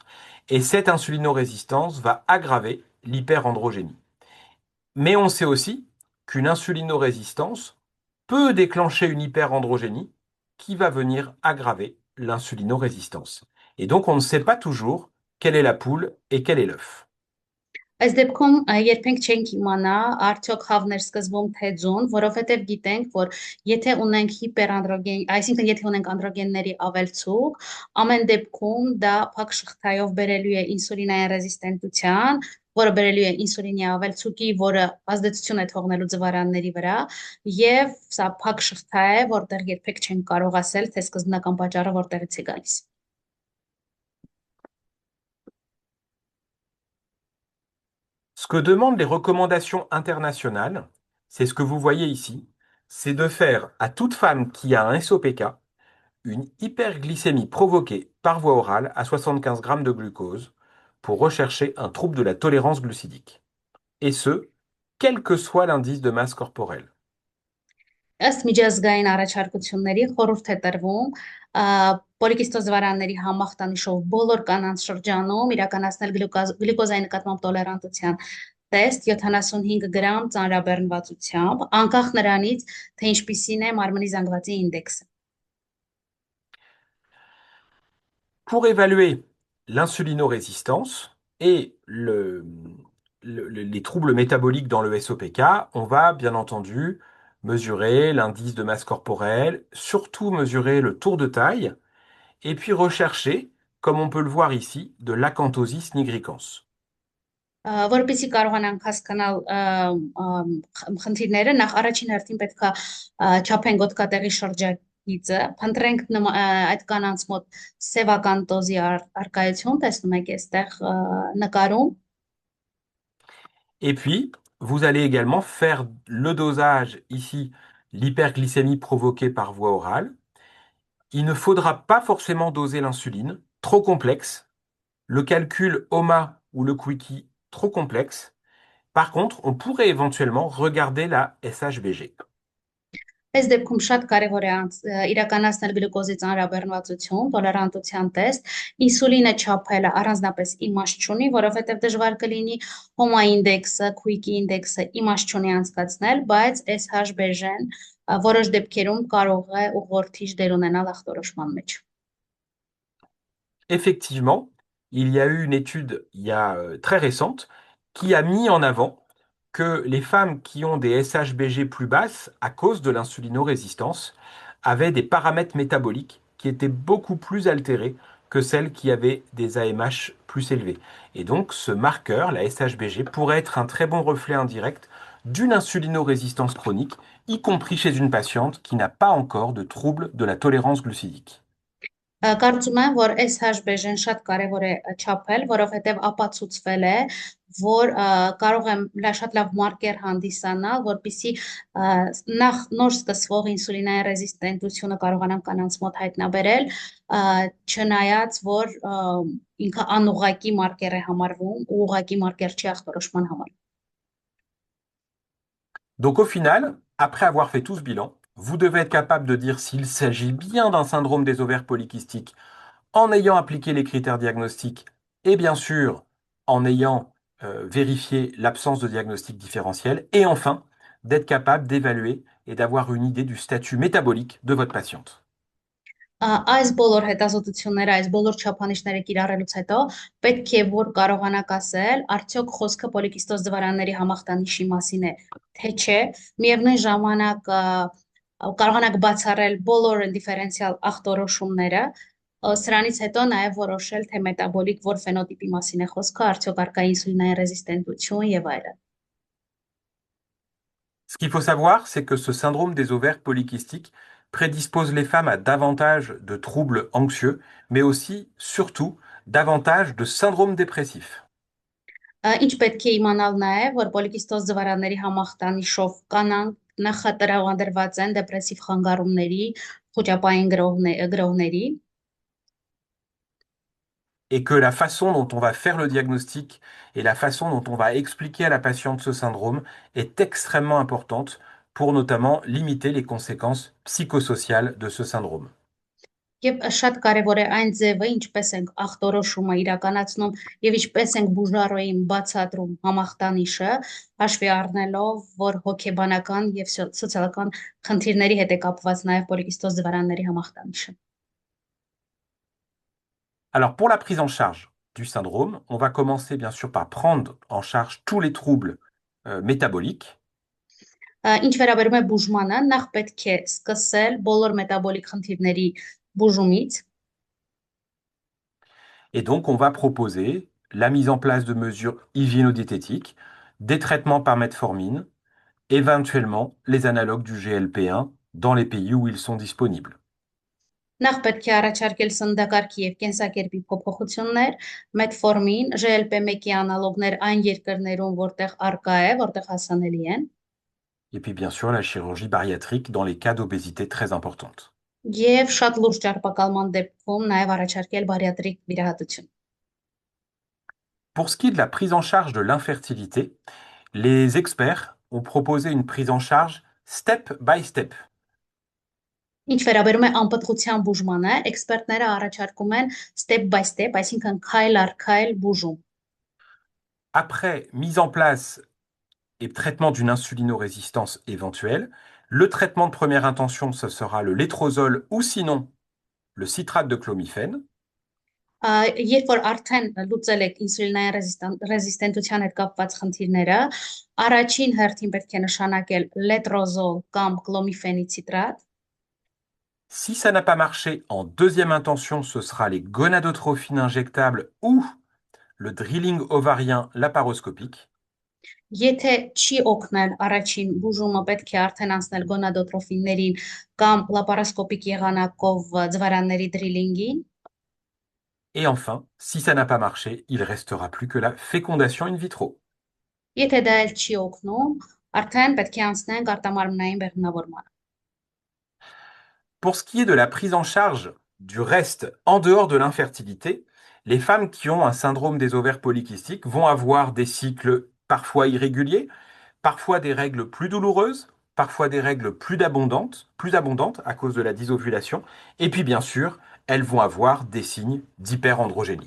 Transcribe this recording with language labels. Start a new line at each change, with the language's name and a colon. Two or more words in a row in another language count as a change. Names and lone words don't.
French: Et cette insulinorésistance va aggraver l'hyperandrogénie. Mais on sait aussi qu'une insulinorésistance peut déclencher une hyperandrogénie qui va venir aggraver l'insulinorésistance. Et donc on ne sait pas toujours quelle est la poule et quel est l'œuf.
Armenian: Այս դեպքում երբենք չենք իմանա արդյոք հավն էր սկզբում թե ձուն, որովհետև գիտենք, որ եթե ունենք հիպերանդրոգեն, այսինքն եթե ունենք անդրոգենների ավելցուկ, ամեն դեպքում դա փակ շղթայով բերելու է ինսուլինային ռեզիստենտության, որը բերելու է ինսուլինի ավելցուկի, որը ազդեցություն է թողնելու ձվարանների վրա, եւ սա փակ շղթա է, որտեղ երբեք չենք կարող ասել, թե սկզբնական պատճառը որտեղից է գալիս։
French: Ce que demandent les recommandations internationales, c'est ce que vous voyez ici, c'est de faire à toute femme qui a un SOPK une hyperglycémie provoquée par voie orale à 75 grammes de glucose pour rechercher un trouble de la tolérance glucidique. Et ce, quel que soit l'indice de masse corporelle.
Armenian: Ըստ միջազգային առաջարկությունների խորհուրդ է տրվում պոլիկիստոզ ձվարանների համախտանիշով բոլոր կանանց շրջանում իրականացնել գլյուկոզայի նկատմամբ տոլերանտության տեստ 75 գրամ ծանրաբեռնվածությամբ, անկախ նրանից, թե ինչպիսին է մարմնի զանգվածի ինդեքսը։
French: Pour évaluer l'insulinorésistance et les troubles métaboliques dans le SOPK, on va bien entendu mesurer l'indice de masse corporelle, surtout mesurer le tour de taille, et puis rechercher, comme on peut le voir ici, de l'acanthosis nigricans.
Armenian: Որպեսզի կարողանանք հասկանալ խնդիրները, նախ առաջին հերթին պետք է չափենք օդկատեղի շրջագիծը, փնտրենք այդ կանանց մոտ սևական տոզի արկայություն, տեսնում եք այստեղ նկարում։
French: Et puis, vous allez également faire le dosage ici, l'hyperglycémie provoquée par voie orale. Il ne faudra pas forcément doser l'insuline, trop complexe. Le calcul OMA ou le quickie, trop complexe. Par contre, on pourrait éventuellement regarder la SHBG.
Armenian: Այս դեպքում շատ կարևոր է իրականացնել գլյուկոզի ծանրաբեռնվածություն, տոլերանտության տեստ, ինսուլինը չափելը առանձնապես իմաստ չունի, որովհետև դժվար կլինի HOMA ինդեքսը, Quick ինդեքսը իմաստ չունի անցկացնել, բայց SHBG-ն որոշ դեպքերում կարող է ուղղորդիչ դեր ունենալ ախտորոշման մեջ։
French: Effectivement, il y a eu une étude très récente qui a mis en avant que les femmes qui ont des SHBG plus basses à cause de l'insulinorésistance avaient des paramètres métaboliques qui étaient beaucoup plus altérés que celles qui avaient des AMH plus élevés. Et donc ce marqueur, la SHBG, pourrait être un très bon reflet indirect d'une insulinorésistance chronique, y compris chez une patiente qui n'a pas encore de trouble de la tolérance glucidique.
Armenian: Կարծում եմ, որ SHBG-ն շատ կարևոր է չափել, որովհետև ապացուցվել է, որ կարող է շատ լավ մարկեր հանդիսանալ, որպեսզի նախ նոր սկսվող ինսուլինային ռեզիստենտությունը կարողանան կանանց մոտ հայտնաբերել, չնայած որ ինքը անուղղակի մարկեր է համարվում, ուղղակի մարկեր չի ախտորոշման համար։
French: Donc au final, après avoir fait tout ce bilan, vous devez être capable de dire s'il s'agit bien d'un syndrome des ovaires polykystiques en ayant appliqué les critères diagnostiques et bien sûr en ayant vérifié l'absence de diagnostic différentiel et enfin d'être capable d'évaluer et d'avoir une idée du statut métabolique de votre patiente.
Armenian: Այս բոլոր հետազոտությունները, այս բոլոր չափանիշները կիրառելուց հետո պետք է որ կարողանաք ասել, արդյոք խոսքը պոլիկիստոզ դվարանների համախտանիշի մասին է, թե չէ, միևնույն ժամանակ կարողանաք բացառել բոլոր դիֆերենցիալ ախտորոշումները, սրանից հետո նաև որոշել, թե մետաբոլիկ որ ֆենոտիպի մասին է խոսքը, արդյոք արկա ինսուլինային ռեզիստենտություն եւ այլն։
French: Ce qu'il faut savoir, c'est que ce syndrome des ovaires polykystiques prédispose les femmes à davantage de troubles anxieux, mais aussi, surtout, davantage de syndrome dépressif.
Armenian: Ինչ պետք է իմանալ նաև, որ պոլիկիստոզ ձվարանների համախտանիշով կանանք նախատրավանդրված են դեպրեսիվ խանգարումների, խոճապային գրոհների,
French: Et que la façon dont on va faire le diagnostic et la façon dont on va expliquer à la patiente ce syndrome est extrêmement importante pour notamment limiter les conséquences psychosociales de ce syndrome.
Armenian: եւ շատ կարեւոր է այն ձևը, ինչպես ենք ախտորոշումը իրականացնում եւ ինչպես ենք բուժարոյին բացատրում համախտանիշը, հաշվի առնելով, որ հոգեբանական եւ սոցիալական խնդիրների հետ է կապված նաեւ պոլիկիստոզ ձվարանների համախտանիշը։
French: Alors pour la prise en charge du syndrome, on va commencer bien sûr par prendre en charge tous les troubles métaboliques.
Armenian: Ինչ վերաբերում է բուժմանը, նախ պետք է սկսել բոլոր մետաբոլիկ խնդիրների բուժումից։
French: Et donc on va proposer la mise en place de mesures hygiéno-diététiques, des traitements par metformine, éventuellement les analogues du GLP-1 dans les pays où ils sont disponibles.
Armenian: Նախ պետք է առաջարկել սննդակարգի եւ կենսակերպի փոփոխություններ, մետֆորմին, GLP-1-ի անալոգներ այն երկրներում, որտեղ արկա է, որտեղ հասանելի են,
French: Et puis bien sûr la chirurgie bariatrique dans les cas d'obésité très importante.
Armenian: եւ շատ լուրջ ճարպակալման դեպքում նաեւ առաջարկել բարիատրիկ վիրահատություն։
French: Pour ce qui est de la prise en charge de l'infertilité, les experts ont proposé une prise en charge
English: step by step.
Armenian: Ինչ վերաբերում է անպտղության բուժմանը, էքսպերտները առաջարկում են
English: step by step,
Armenian: այսինքն քայլ առ քայլ բուժում։
French: Après mise en place et traitement d'une insulinorésistance éventuelle, le traitement de première intention, ce sera le létrozole ou sinon le citrate de clomifène.
Armenian: Երբ որ արդեն լուծել եք ինսուլինային ռեզիստենտության հետ կապված խնդիրները, առաջին հերթին պետք է նշանակել լետրոզոլ կամ կլոմիֆենի ցիտրատ։
French: Si ça n'a pas marché, en deuxième intention, ce sera les gonadotrophines injectables ou le drilling ovarien laparoscopique.
Armenian: Եթե չի օգնել առաջին բուժումը, պետք է արդեն անցնել գոնադոտրոֆիններին կամ լապարասկոպիկ եղանակով ձվարանների դրիլինգին։
French: Et enfin, si ça n'a pas marché, il restera plus que la fécondation in vitro.
Armenian: Եթե դա էլ չի օգնում, արդեն պետք է անցնենք արտամարմնային բեղմնավորմանը։
French: Pour ce qui est de la prise en charge du reste en dehors de l'infertilité, les femmes qui ont un syndrome des ovaires polykystiques vont avoir des cycles parfois irréguliers, parfois des règles plus douloureuses, parfois des règles plus abondantes à cause de la dysovulation, et puis bien sûr, elles vont avoir des signes d'hyperandrogénie.